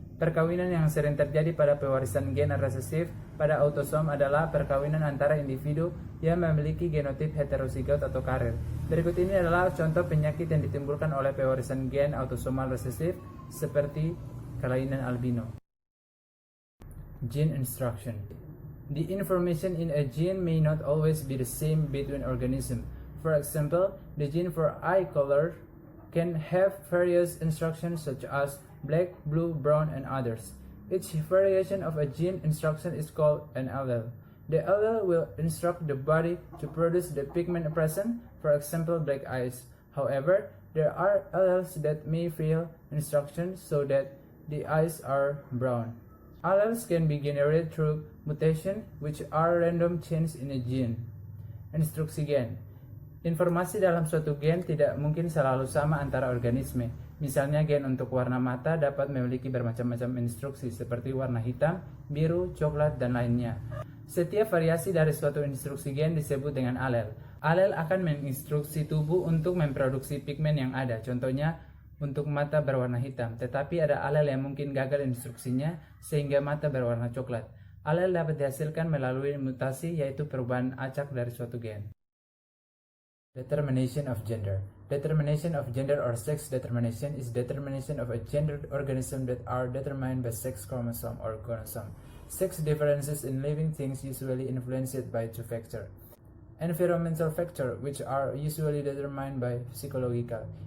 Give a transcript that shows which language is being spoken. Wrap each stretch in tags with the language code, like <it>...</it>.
<id>Perkawinan yang sering terjadi pada pewarisan gen resesif pada autosom adalah perkawinan antara individu yang memiliki genotip heterozigot atau karir. Berikut ini adalah contoh penyakit yang ditimbulkan oleh pewarisan gen autosomal resesif seperti kelainan albino.</id> <en>Gene instruction. The information in a gene may not always be the same between organisms. For example, the gene for eye color can have various instructions such as black, blue, brown, and others. Each variation of a gene instruction is called an allele. The allele will instruct the body to produce the pigment present, for example, black eyes. However, there are alleles that may fail instruction so that the eyes are brown. Alleles can be generated through mutation, which are random changes in a gene.</en> <id>Instruksi gen. Informasi dalam suatu gen tidak mungkin selalu sama antara organisme. Misalnya gen untuk warna mata dapat memiliki bermacam-macam instruksi seperti warna hitam, biru, coklat, dan lainnya. Setiap variasi dari suatu instruksi gen disebut dengan alel. Alel akan menginstruksi tubuh untuk memproduksi pigmen yang ada. Contohnya untuk mata berwarna hitam, tetapi ada alel yang mungkin gagal instruksinya sehingga mata berwarna coklat. Alel dapat dihasilkan melalui mutasi yaitu perubahan acak dari suatu gen.</id> <en>Determination of gender. Determination of gender or sex determination is determination of a gendered organism that are determined by sex chromosome or chromosome. Sex differences in living things usually influenced by two factors. Environmental factors, which are usually determined by psychological.</en>